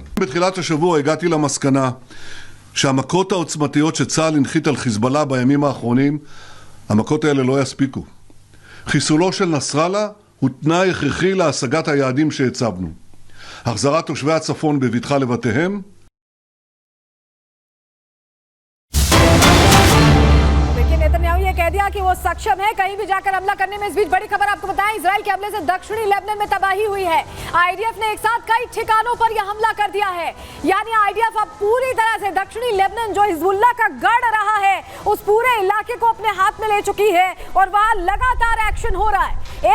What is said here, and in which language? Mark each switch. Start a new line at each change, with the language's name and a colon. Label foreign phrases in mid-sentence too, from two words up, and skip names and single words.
Hebrew: בתחילת השבוע הגעתי למסקנה שהמכות העוצמתיות שצה"ל הנחית על חיזבאללה בימים האחרונים, המכות האלה לא יספיקו. חיסולו של נסראללה הוא תנאי הכרחי להשגת היעדים שהצבנו. החזרת תושבי הצפון בבטחה לבתיהם,
Hindi: कह दिया कि वो सक्षम है कहीं भी जाकर हमला करने में। इस बीच बड़ी खबर आपको बताएं, इजराइल के हमले से दक्षिणी लेबनान में तबाही हुई है। आईडीएफ ने एक साथ कई ठिकानों पर यह हमला कर दिया है। यानी आईडीएफ अब पूरी तरह से दक्षिणी लेबनान, जो हिजबुल्लाह का गढ़ रहा है, उस पूरे इलाके को अपने हाथ में ले चुकी है और वहां लगातार एक्शन हो रहा है।